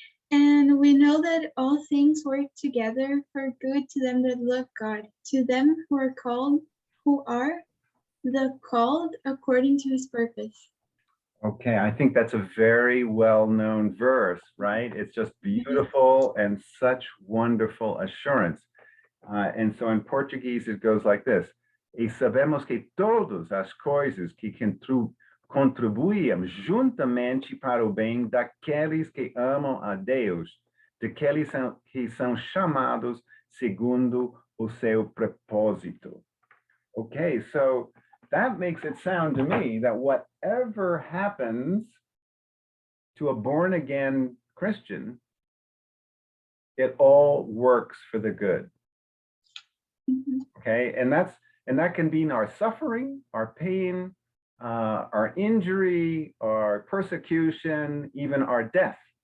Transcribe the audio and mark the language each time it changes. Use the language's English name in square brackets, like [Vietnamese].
[English] And we know that all things work together for good to them that love God, to them who are the called according to his purpose. Okay, I think that's a very well-known verse, right? It's just beautiful and such wonderful assurance. And so in Portuguese, it goes like this. [Portuguese] E sabemos que todas as coisas que contribuem juntamente para o bem daqueles que amam a Deus, daqueles que são chamados segundo o seu propósito. [English] Okay, so that makes it sound to me that whatever happens to a born-again Christian, it all works for the good. Okay, and that can mean our suffering, our pain, our injury, our persecution, even our death.